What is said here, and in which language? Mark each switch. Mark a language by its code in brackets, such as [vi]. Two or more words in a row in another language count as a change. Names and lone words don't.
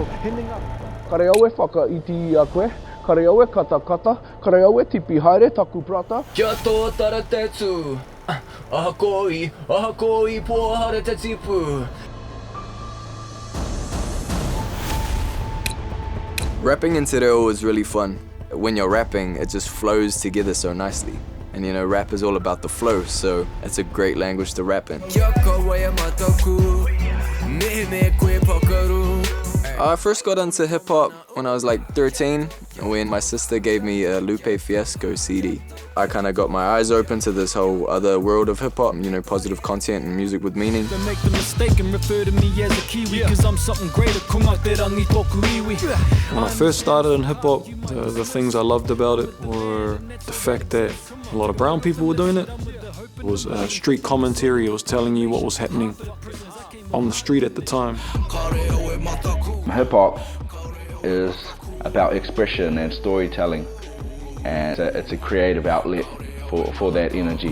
[mi] Kare au e whakaiti a koe, kare au e kata, kare au e tipi haere taku prata. Kia tō tara te tū, aha koi, pōhara te tipu. [en] Rapping in [mi] te reo [en] is really fun. When you're rapping, it just flows together so nicely. And you know, rap is all about the flow, so it's a great language to rap in. I first got into hip-hop when I was like 13, when my sister gave me a Lupe Fiasco CD. I kind of got my eyes open to this whole other world of hip-hop, you know, positive content and music with meaning. Don't make the mistake and refer to me as a Kiwi, cause I'm something greater, [mi] Rangi toku iwi. [en] When I first started in hip-hop, the things I loved about it were the fact that a lot of brown people were doing it. It was street commentary, it was telling you what was happening on the street at the time. Hip-hop is about expression and storytelling, and it's a creative outlet for that energy.